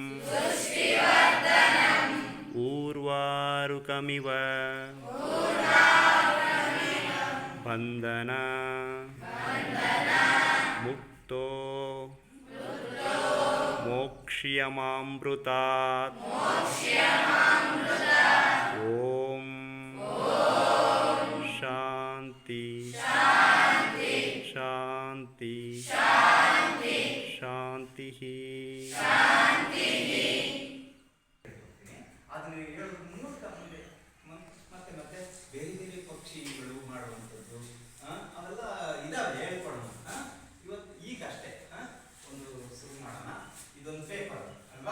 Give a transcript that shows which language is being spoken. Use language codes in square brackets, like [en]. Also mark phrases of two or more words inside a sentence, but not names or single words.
[sa] ऊर्वारुकमिव बन्धना मुक्तो मोक्ष्यमामृतात् ॐ शान्ति शान्ति शान्तिः [kn] ಅದನ್ನು ಹೇಳೋದು ಮುನ್ನೋಟ ಮುಂದೆ ಮತ್ತೆ ಮತ್ತೆ ಬೇರೆ ಬೇರೆ ಪಕ್ಷಿಗಳು ಮಾಡುವಂಥದ್ದು ಅವೆಲ್ಲ ಇದಾವೆ ಹೇಳ್ಕೊಡೋಣ. ಇವತ್ತು ಈಗ ಅಷ್ಟೇ ಒಂದು ಶುರು ಮಾಡೋಣ. ಇದೊಂದು ಪೇಪರ್ ಅಲ್ವಾ?